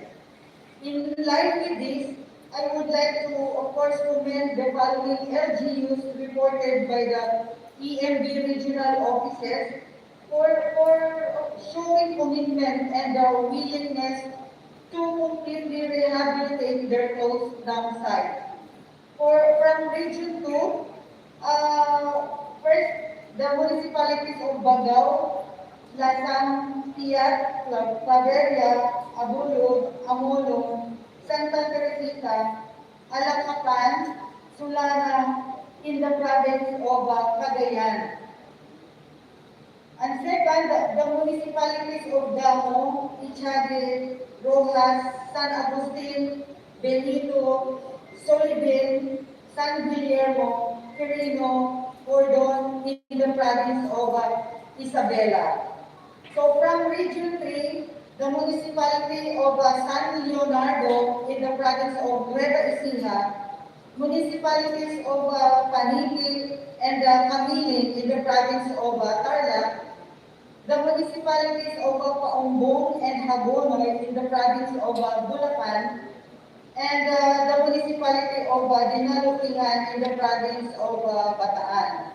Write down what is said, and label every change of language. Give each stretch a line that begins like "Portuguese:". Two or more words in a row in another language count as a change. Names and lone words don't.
English: In line with this, I would like to, of course, commend the following LGUs reported by the EMB regional offices for showing commitment and willingness to completely rehabilitate their closed dump sites. From Region 2, first, the municipalities of Bagao, Lasang, Tiat, Claveria, Abulog, Amolong, Santa Teresita, Alacapan, Sulana, in the province of Cagayan. And second, the municipalities of Damo, Ichague, Rojas, San Agustin, Benito, Solibin, San Guillermo, Quirino, Cordon, in the province of Isabela. So from Region 3, the municipality of San Leonardo in the province of Nueva Ecija, municipalities of Panigil and Camilin in the province of Tarlac, the municipalities of Paombong and Hagonoy in the province of Bulacan, and the municipality of Dinalupihan in the province of Bataan.